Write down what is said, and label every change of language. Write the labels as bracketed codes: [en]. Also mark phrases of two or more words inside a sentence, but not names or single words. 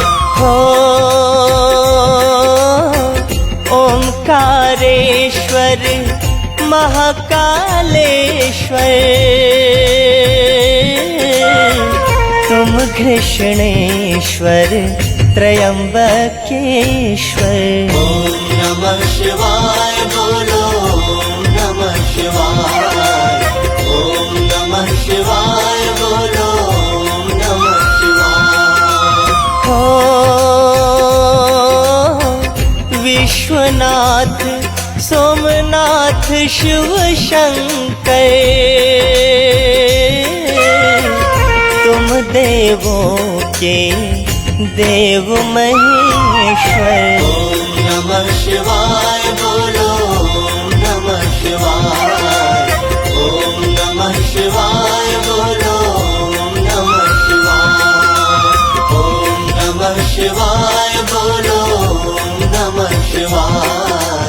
[hi] हो ओंकारेश्वर महाकालेश्वर, तुम कृष्णेश्वर त्रयंबकेश्वर। [sa] ओम नमः शिवाय [hi] बोलो [sa] ओम नमः शिवाय। ओम नमः शिवाय [hi] बोलो [sa] ओम नमः शिवाय। [hi] हो विश्वनाथ सोमनाथ शिव शंकर, तुम देवों के देव महेश्वर। [sa] ओम नमः शिवाय [hi] बोलो [sa] ओम नमः शिवाय। ओम नमः शिवाय [hi] बोलो [sa] ओम नमः शिवाय। ओम नमः शिवाय [hi] बोलो [sa] ओम नमः शिवाय।